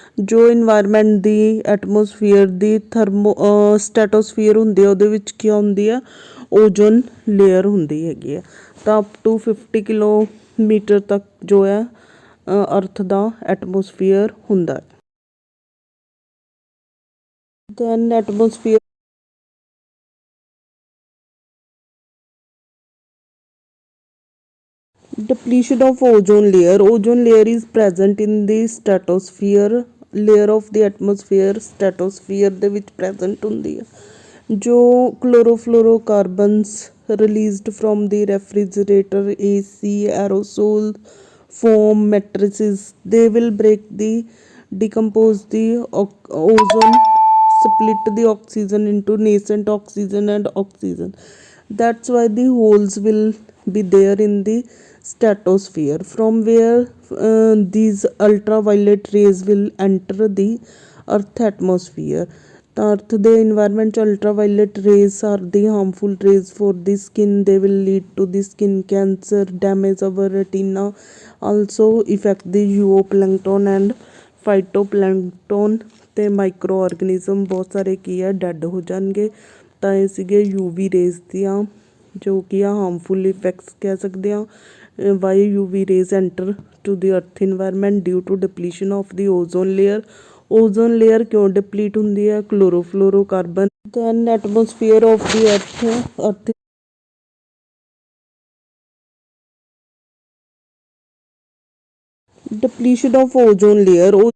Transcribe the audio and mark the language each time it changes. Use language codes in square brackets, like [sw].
[pa] ਜੋ ਇਨਵਾਇਰਮੈਂਟ ਦੀ ਐਟਮੋਸਫੀਅਰ ਦੀ ਸਟੈਟੋਸਫੀਅਰ ਹੁੰਦੀ ਹੈ, ਉਹਦੇ ਵਿੱਚ ਕੀ ਹੁੰਦੀ ਆ? ਓਜ਼ੋਨ ਲੇਅਰ ਹੁੰਦੀ ਹੈਗੀ ਹੈ। ਤਾਂ ਅਪ ਟੂ 50 ਕਿਲੋਮੀਟਰ ਤੱਕ ਜੋ ਹੈ ਅਰਥ ਦਾ ਐਟਮੋਸਫੀਅਰ ਹੁੰਦਾ ਹੈ। [en] Then atmosphere depletion of ozone layer. Ozone layer is present in the stratosphere layer of the atmosphere. [pa] Stratosphere ਦੇ ਵਿੱਚ present ਹੁੰਦੀ ਹੈ। [en] ਜੋ chlorofluorocarbons released from the refrigerator, AC, aerosol, foam, matrices, they will decompose the ozone, split the oxygen into nascent oxygen and oxygen. That's why the holes will be there in the stratosphere, from where these ultraviolet rays will enter the earth atmosphere. The earth the environment ultraviolet rays are the harmful rays for the skin. They will lead to the skin cancer, damage our retina, also affect the zooplankton and phytoplankton [pa] ਤੇ micro ਆਰਗੈਨਿਜ਼ਮ ਬਹੁਤ ਸਾਰੇ ਕੀ ਆ dad ਹੋ ਜਾਣਗੇ। ਤਾਂ ਇਹ ਸੀਗੇ UV raise ਦੀਆਂ ਜੋ ਕਿ ਆ ਹਾਰਮਫੁਲ ਇਫੈਕਟਸ ਕਹਿ ਸਕਦੇ ਹਾਂ। [en] Why UV rays enter to the earth environment due to depletion of the ozone layer. [pa] Ozone layer ਕਿਉਂ ਡਿਪਲੀਟ ਹੁੰਦੀ ਹੈ? ਕਲੋਰੋਫਲੋਰੋਕਾਰਬਨ। [en] Then atmosphere of the earth depletion of ozone layer.